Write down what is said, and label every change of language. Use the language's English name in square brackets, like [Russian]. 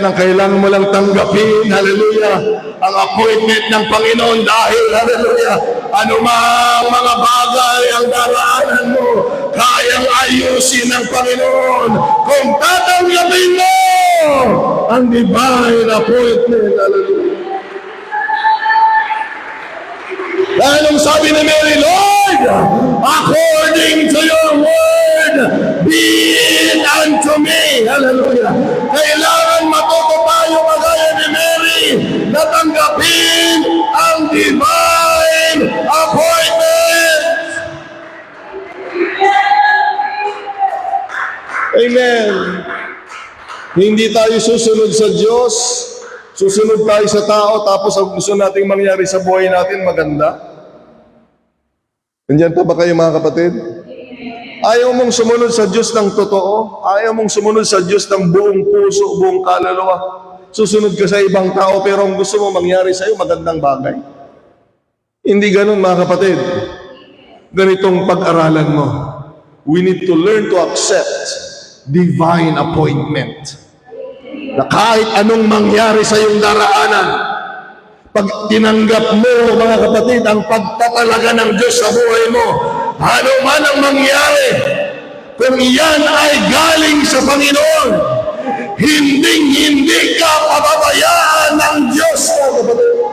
[Filipino] Ang kailangan mo lang tanggapin, hallelujah, ang appointment ng Panginoon dahil, hallelujah, anumang mga bagay ang daraanan mo, kayang ayusin ng Panginoon kung tatanggapin mo ang divine appointment, hallelujah. Anong sabi ni Mary, [English] Lord, according to your word, be it unto me. [Filipino] Hallelujah. Kailangan matuto tayo kagaya ni Mary na tanggapin ang divine appointment. Amen. Hindi tayo susunod sa Diyos, susunod tayo sa tao, tapos ang gusto nating mangyari sa buhay natin maganda. Nandiyan pa ba kayo mga kapatid? Ayaw mong sumunod sa Diyos ng totoo. Ayaw mong sumunod sa Diyos ng buong puso, buong kaluluwa. Susunod ka sa ibang tao pero ang gusto mo mangyari sa iyo magandang bagay. Hindi ganun mga kapatid. Ganitong pag-aralan mo. [English] We need to learn to accept divine appointment. [Filipino] Na kahit anong mangyari sa iyong daraanan, pag tinanggap mo, mga kapatid, ang pagtatalaga ng Diyos sa buhay mo, ano man ang mangyari, kung iyan ay galing sa Panginoon, hindi ka pababayaan ng Diyos, mga kapatid.